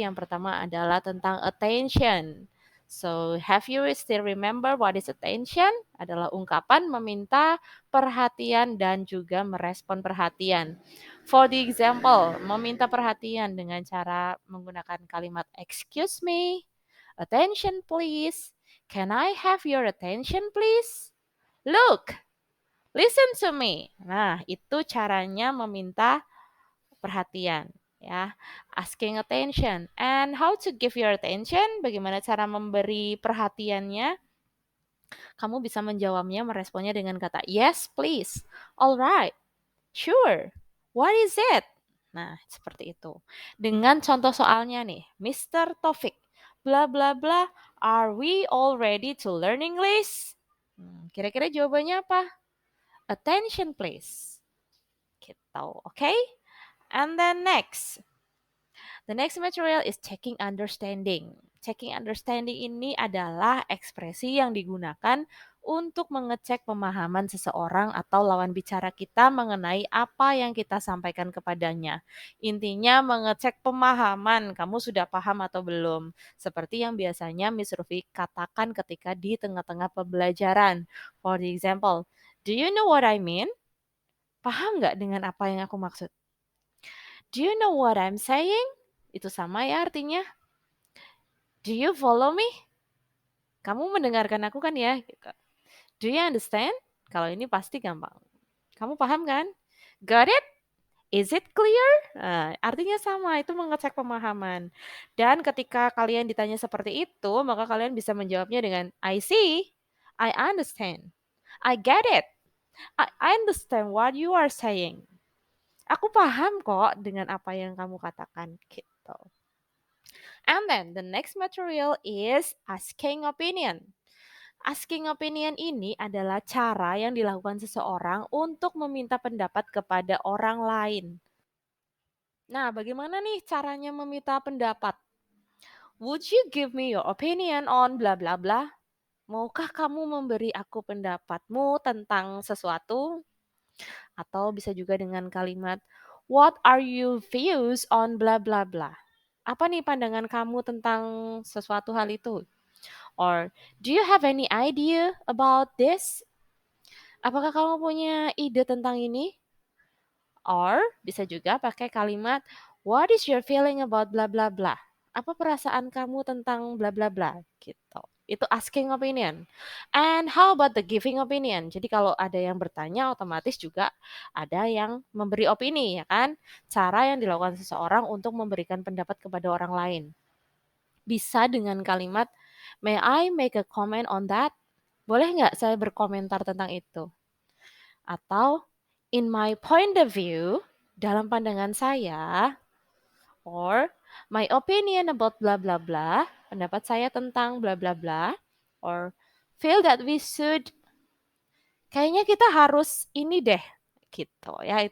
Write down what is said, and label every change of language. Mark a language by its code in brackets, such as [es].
[id] Yang pertama adalah tentang attention. [en] So, have you still remember what is attention? [id] Adalah ungkapan meminta perhatian dan juga merespon perhatian. [en] For the example, [id] meminta perhatian dengan cara menggunakan kalimat [en] excuse me, attention please, can I have your attention please? Look, listen to me. [id] Nah, itu caranya meminta perhatian ya, [en] asking attention. And how to give your attention, [id] bagaimana cara memberi perhatiannya? Kamu bisa menjawabnya, meresponnya dengan kata [en] yes please, alright, sure, what is it? [id] Nah, seperti itu. Dengan contoh soalnya nih, Mr. [en] Taufik, bla bla bla, are we all ready to learn English? [id] Kira-kira jawabannya apa? [en] Attention please. [id] Gitu, oke? Okay? [en] And then next, the next material is checking understanding. [id] Checking understanding ini adalah ekspresi yang digunakan untuk mengecek pemahaman seseorang atau lawan bicara kita mengenai apa yang kita sampaikan kepadanya. Intinya mengecek pemahaman, kamu sudah paham atau belum. Seperti yang biasanya Miss Rufi katakan ketika di tengah-tengah pembelajaran. [en] For example, do you know what I mean? [id] Paham nggak dengan apa yang aku maksud? [en] Do you know what I'm saying? [id] Itu sama ya artinya. [en] Do you follow me? [id] Kamu mendengarkan aku kan ya? Gitu. [en] Do you understand? [id] Kalau ini pasti gampang. Kamu paham kan? [en] Got it? Is it clear? [id] Nah, artinya sama, itu mengecek pemahaman. Dan ketika kalian ditanya seperti itu, maka kalian bisa menjawabnya dengan [en] I see, I understand, I get it, I understand what you are saying. [id] Aku paham kok dengan apa yang kamu katakan. Gitu. [en] And then the next material is asking opinion. [id] Asking opinion ini adalah cara yang dilakukan seseorang untuk meminta pendapat kepada orang lain. Nah, bagaimana nih caranya meminta pendapat? [en] Would you give me your opinion on bla bla bla? [id] Maukah kamu memberi aku pendapatmu tentang sesuatu? Atau bisa juga dengan kalimat [en] what are your views on bla bla bla? [id] Apa nih pandangan kamu tentang sesuatu hal itu? [en] Or do you have any idea about this? [id] Apakah kamu punya ide tentang ini? [en] Or [id] bisa juga pakai kalimat [en] what is your feeling about bla bla bla? [id] Apa perasaan kamu tentang bla bla bla? Gitu. Itu asking opinion. [en] And how about the giving opinion? [id] Jadi kalau ada yang bertanya otomatis juga ada yang memberi opini ya kan? Cara yang dilakukan seseorang untuk memberikan pendapat kepada orang lain. Bisa dengan kalimat [en] may I make a comment on that? [id] Boleh nggak saya berkomentar tentang itu? Atau [en] in my point of view, [id] dalam pandangan saya, [en] or my opinion about bla bla [id] bla, pendapat saya tentang bla bla bla, [en] or feel that we should, [id] kayaknya kita harus ini deh, gitu ya.